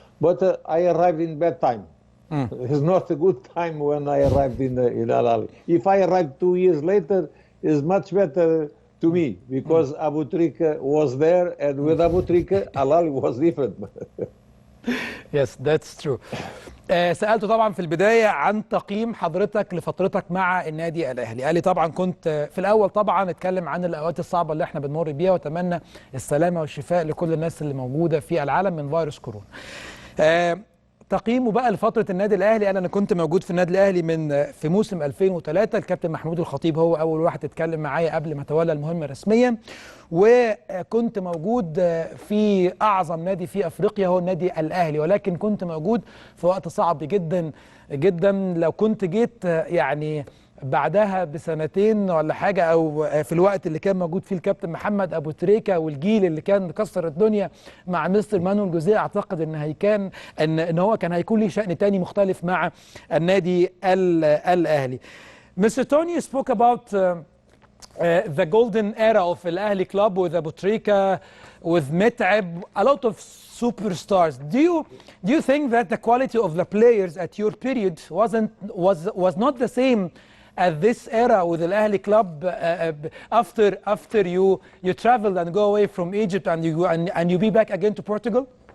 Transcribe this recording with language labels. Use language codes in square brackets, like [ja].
[en] But I arrived in bad time. It's not a good time when I arrived in Al-Ahli. If I arrived 2 years later, it's much better to me because Abu Tariqa was there, and with Abu Tariqa, Al-Ahli was different. Yes, that's true. [ar] سألته طبعا في البداية عن تقييم حضرتك لفترتك مع النادي الأهلي. قال لي طبعا كنت في الأول طبعا اتكلم عن الأوقات الصعبة اللي احنا بنمر بيها، واتمنى السلامة والشفاء لكل الناس اللي موجودة في العالم من فيروس كورونا. تقييمه بقى لفترة النادي الأهلي، أنا كنت موجود في النادي الأهلي في موسم 2003. الكابتن محمود الخاطيء هو أول واحد اتكلم معايا قبل ما تولى المهمة رسميا، وكنت موجود في أعظم نادي في أفريقيا هو النادي الأهلي، ولكن كنت موجود في وقت صعب جدا جدا. لو كنت جيت يعني بعدها بسنتين ولا حاجة، أو في الوقت اللي كان موجود فيه الكابتن محمد أبو تريكة والجيل اللي كان مكسر الدنيا مع مستر مانويل جوزيه، أعتقد إن هو كان هيكون ليه شأن تاني مختلف مع النادي الأهلي. [en] Mr. Tony spoke about the golden era of Al-Ahli club with Abu Tariqa, with Met'ab, a lot of superstars. Do you think that the quality of the players at your period was not the same at this era with Al-Ahli club after you traveled and go away from Egypt and you be back again to Portugal?